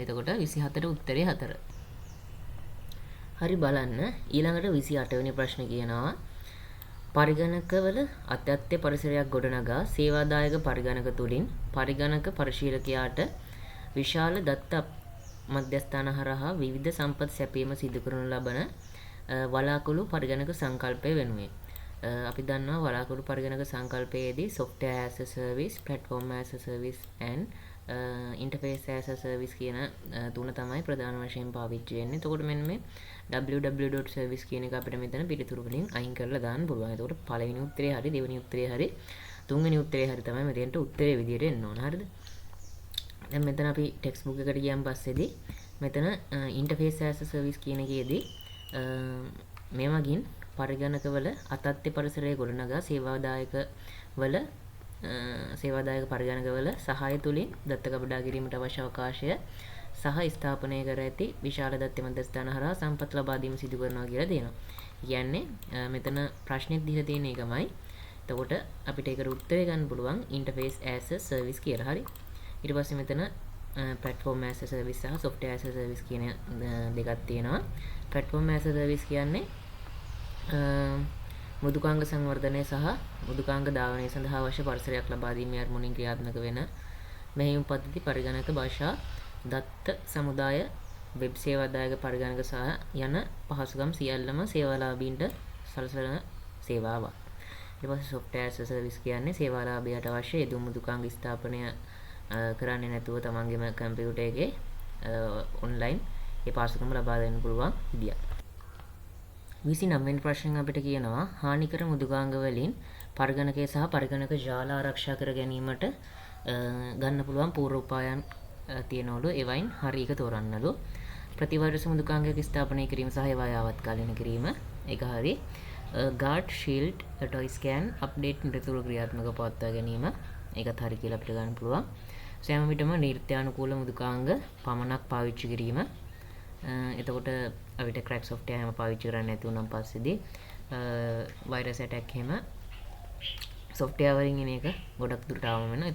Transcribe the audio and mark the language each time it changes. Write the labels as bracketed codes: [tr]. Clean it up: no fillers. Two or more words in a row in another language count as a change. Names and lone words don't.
[si] එතකොට 27ට උත්තරේ 4. හරි බලන්න ඊළඟට 28 වෙනි ප්‍රශ්නේ කියනවා පරිගණකවල අත්‍යත්‍ය පරිසරයක් ගොඩනගා සේවාදායක පරිගණක තුලින් පරිගණක පරිශීලකයාට විශාල දත්ත මධ්‍යස්ථාන හරහා විවිධ සම්පත් සැපීම සිදු කරනු ලබන වලාකුළු පරිගණක සංකල්පය වෙනුවෙන් අපි දන්නවා වලාකුළු පරිගණක සංකල්පයේදී [en] software as a service, platform as a service and interface as a service [si] කියන තුන තමයි ප්‍රධාන වශයෙන් පාවිච්චි වෙන්නේ. එතකොට මෙන්න මේ www.service කියන එක අපිට මෙතන පිළිතුරු වලින් අයින් කරලා දාන්න පුළුවන්. එතකොට පළවෙනි උත්තරේ හරි, දෙවෙනි උත්තරේ හරි, තුන්වෙනි උත්තරේ හරි තමයි මෙතෙන්ට උත්තරේ විදියට එන්න ඕන. හරිද? දැන් මෙතන අපි [en] text book [si] එකට ගියන් පස්සේදී මෙතන [en] interface as a service [si] කියන එකේදී මේ වගින් පරිගණකවල අතත්්‍ය පරිසරයේ ගොඩනගා සේවාදායක පරිගණකවල සහාය තුලින් දත්ත කපඩා කිරීමට අවශ්‍ය අවකාශය සහ ස්ථාපනය කර ඇති විශාල දත්ත මධ්‍යස්ථාන හරහා සම්පත් ලබා දීම සිදු කරනවා කියලා දෙනවා. කියන්නේ මෙතන ප්‍රශ්නෙත් දීලා තියෙන එකමයි. එතකොට අපිට ඒකට උත්තරේ ගන්න පුළුවන් [en] interface as a service [si] කියලා. හරි. ඊට පස්සේ මෙතන [en] platform as a service [si] සහ [en] software as a service [si] කියන දෙකක් තියෙනවා. [en] platform as a service [si] කියන්නේ මෘදුකාංග සංවර්ධනය සහ මෘදුකාංග ධාවනය සඳහා අවශ්‍ය පරිසරයක් ලබා දීමේ අරමුණින් ක්‍රියාත්මක වෙන මෙහෙයුම් පද්ධති පරිගණක භාෂා දත්ත සමුදාය වෙබ් සේවාදායක පරිගණක සහ යන පහසුකම් සියල්ලම සේවාලාභීන්ට සලසන සේවාවක්. ඊට පස්සේ [en] software as a service [si] කියන්නේ සේවාලාභියට අවශ්‍ය යෙදුම් මෘදුකාංග ස්ථාපනය කරන්නේ නැතුව තමන්ගේම කම්පියුටර් එකේ ඔන්ලයින් ඒ පහසුකම ලබා දෙන්න පුළුවන් විදියක්. 29 වෙනි ප්‍රශ්නෙන් අපිට කියනවා හානිකර මෘදුකාංග වලින් පරිගණකය සහ පරිගණක ජාල ආරක්ෂා කර ගැනීමට ගන්න පුළුවන් පූර්ව උපායන් තියෙනවලු. ඒවයින් හරි එක තෝරන්නලු. ප්‍රතිවර්ෂ මෘදුකාංගයක ස්ථාපනය කිරීම සහ ඒවා යාවත්කාලින කිරීම. ඒක හරි. [en] guard shield toy scan update [si] නිරතුරුව ක්‍රියාත්මක පවත්වා ගැනීම. ඒකත් හරි කියලා අපිට ගන්න පුළුවන්. සෑම විටම නීත්‍යානුකූල මෘදුකාංග පමණක් පාවිච්චි කිරීම. එතකොට අපිට [en] crack software [si] හැම පාවිච්චි කරන්න නැති වුණාන් පස්සේදී [en] virus attack [si] හැම software වලින් එන එක ගොඩක් දුරට ආවම වෙනවා.